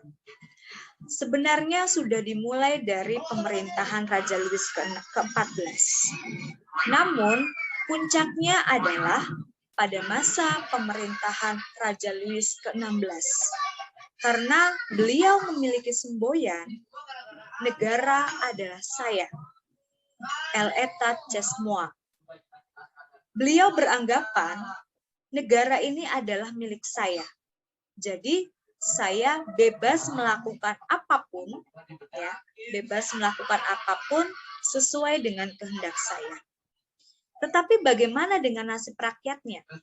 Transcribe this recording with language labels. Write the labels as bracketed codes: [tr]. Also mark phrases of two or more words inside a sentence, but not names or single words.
[id] Sebenarnya sudah dimulai dari pemerintahan Raja Louis ke-14. Namun puncaknya adalah pada masa pemerintahan Raja Louis ke-16. Karena beliau memiliki semboyan, negara adalah saya. [fr] L'État c'est moi. [id] Beliau beranggapan negara ini adalah milik saya. Jadi saya bebas melakukan apapun, ya, bebas melakukan apapun sesuai dengan kehendak saya. Tetapi bagaimana dengan nasib rakyatnya?